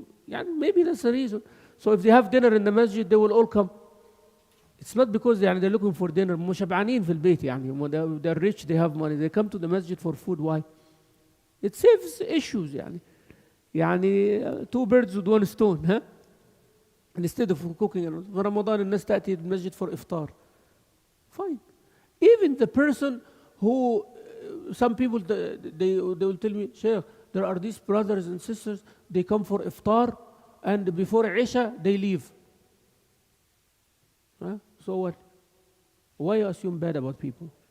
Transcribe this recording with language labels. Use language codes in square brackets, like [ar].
[en] يعني, maybe that's the reason. So if they have dinner in the masjid, they will all come. It's not because يعني, they're looking for dinner. [ar] مشبعانين في البيت يعني. [en] They're rich, they have money. They come to the masjid for food. Why? It saves issues يعني. يعني 2 birds with 1 stone. Huh? Instead of cooking. [ar] في رمضان الناس تأتي المسجد [en] for iftar. Fine. Even the person who, some people, they will tell me, Shaykh, there are these brothers and sisters, they come for iftar and before Isha, they leave. Huh? So what? Why you assume bad about people?